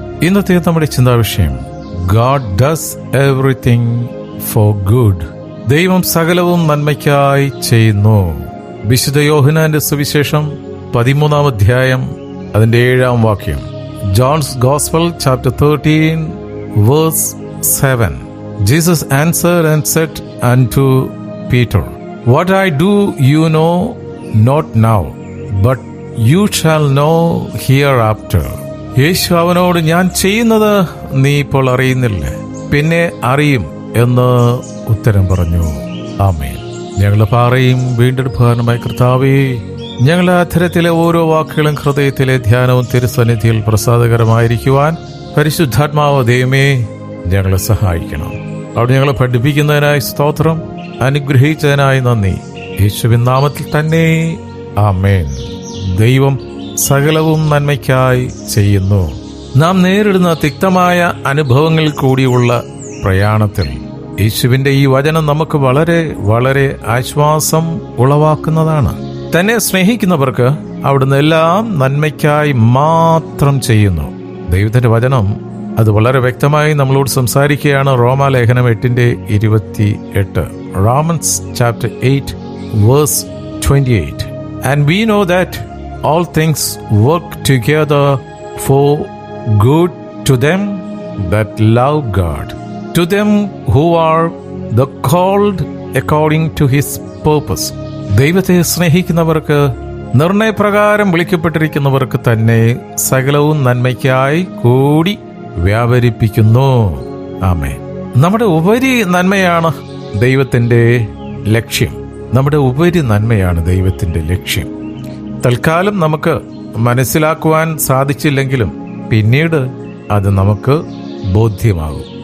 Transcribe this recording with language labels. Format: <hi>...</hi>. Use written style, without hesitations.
<ml>ഇന്നത്തെ നമ്മുടെ ചിന്താവിഷയം</ml> <en>God does everything for good.</en> <ml>ദൈവം സകലവും നന്മയ്ക്കായി ചെയ്യുന്നു. വിശുദ്ധ യോഹന്നാന്റെ സുവിശേഷം 13-ാം അധ്യായം അതിന്റെ 7-ാം വാക്യം.</ml> <en>John's gospel chapter 13 verse 7. Jesus answered and said unto Peter, What I do you know not now, but you shall know hereafter.</en> <ml>യേശു അവനോട്, ഞാൻ ചെയ്യുന്നത് നീ ഇപ്പോൾ അറിയുന്നില്ല, പിന്നെ അറിയും എന്ന് ഉത്തരം പറഞ്ഞു. ആമേൻ. ഞങ്ങളുടെ പാറയും വീണ്ടെടുപ്പുകാരനുമായ കർത്താവേ, ഞങ്ങളുടെ അധരത്തിലെ ഓരോ വാക്കുകളും ഹൃദയത്തിലെ ധ്യാനവും തിരുസന്നിധിയിൽ പ്രസാദകരമായിരിക്കുവാൻ പരിശുദ്ധാത്മാവ് ദൈവമേ ഞങ്ങളെ സഹായിക്കണം. അവിടെ ഞങ്ങളെ പഠിപ്പിക്കുന്നതിനായി സ്തോത്രം, അനുഗ്രഹിച്ചതിനായി നന്ദി. യേശുവിൻ നാമത്തിൽ തന്നെ ആമേൻ. ദൈവം സകലവും നന്മയ്ക്കായി ചെയ്യുന്നു. നാം നേരിടുന്ന തിക്തമായ അനുഭവങ്ങളിൽ കൂടിയുള്ള പ്രയാണത്തിൽ യേശുവിന്റെ ഈ വചനം നമുക്ക് വളരെ വളരെ ആശ്വാസം ഉളവാക്കുന്നതാണ്. തന്നെ സ്നേഹിക്കുന്നവർക്ക് അവിടുന്ന് എല്ലാം നന്മയ്ക്കായി മാത്രം ചെയ്യുന്നു. ദൈവത്തിന്റെ വചനം അത് വളരെ വ്യക്തമായി നമ്മളോട് സംസാരിക്കുകയാണ്.</ml> <en>റോമാലേഖനം 8:28. Romans chapter 8 verse 28. And we know that all things work together for good to them that love God, to them who are the called according to his purpose.</en> <ml>ദൈവത്തെ സ്നേഹിക്കുന്നവർക്ക്, നിർണയപ്രകാരം വിളിക്കപ്പെട്ടിരിക്കുന്നവർക്ക് തന്നെ സകലവും നന്മയ്ക്കായി കൂടി വ്യാപരിപ്പിക്കുന്നു. ആമേൻ. നമ്മുടെ ഉപരി നന്മയാണ് ദൈവത്തിന്റെ ലക്ഷ്യം. നമ്മുടെ ഉപരി നന്മയാണ് ദൈവത്തിന്റെ ലക്ഷ്യം. തൽക്കാലം നമുക്ക് മനസ്സിലാക്കുവാൻ സാധിച്ചില്ലെങ്കിലും പിന്നീട് അത് നമുക്ക് ബോധ്യമാകും.</ml>